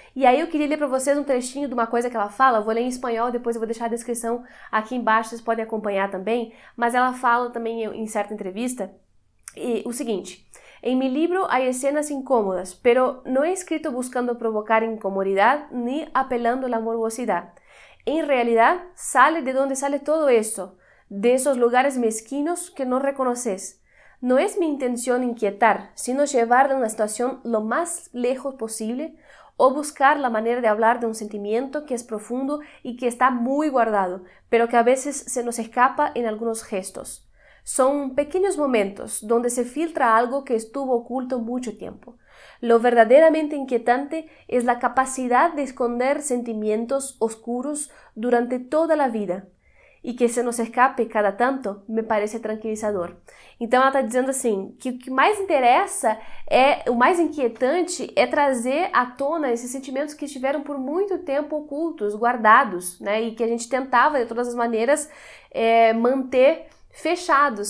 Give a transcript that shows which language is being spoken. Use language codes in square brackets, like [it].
[pt] E aí eu queria ler para vocês um trechinho de uma coisa que ela fala, eu vou ler em espanhol, depois eu vou deixar a descrição aqui embaixo, vocês podem acompanhar também, mas ela fala também em certa entrevista o seguinte: [es] em mi libro hay escenas incómodas, pero no he escrito buscando provocar incomodidad ni apelando a la morbosidad. En realidad sale de donde sale todo esto, de esos lugares mezquinos que no reconoces. No es mi intención inquietar, sino llevar una situación lo más lejos posible o buscar la manera de hablar de un sentimiento que es profundo y que está muy guardado, pero que a veces se nos escapa en algunos gestos. Son pequeños momentos donde se filtra algo que estuvo oculto mucho tiempo. Lo verdaderamente inquietante es la capacidad de esconder sentimientos oscuros durante toda la vida. E que se nos escape cada tanto, me parece tranquilizador. [pt] Então ela está dizendo assim, que o que mais interessa, o mais inquietante é trazer à tona esses sentimentos que estiveram por muito tempo ocultos, guardados, né? E que a gente tentava de todas as maneiras manter fechados.